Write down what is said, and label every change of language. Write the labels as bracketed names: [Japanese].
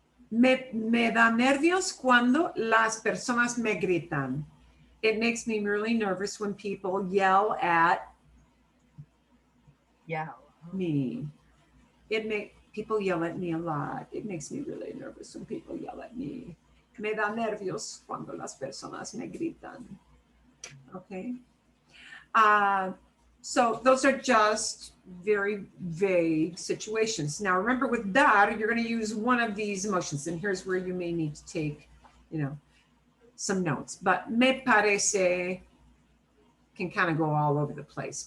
[Spanish] Me da nervios cuando las personas me gritan. [English] It makes me really nervous when people yell at me. People yell at me a lot. It makes me really nervous when people yell at me. [Spanish] Me da nervios cuando las personas me gritan. [English] Okay. So those are just very vague situations. Now remember, with dar, you're going to use one of these emotions, and here's where you may need to take, some notes. But me parece can kind of go all over the place.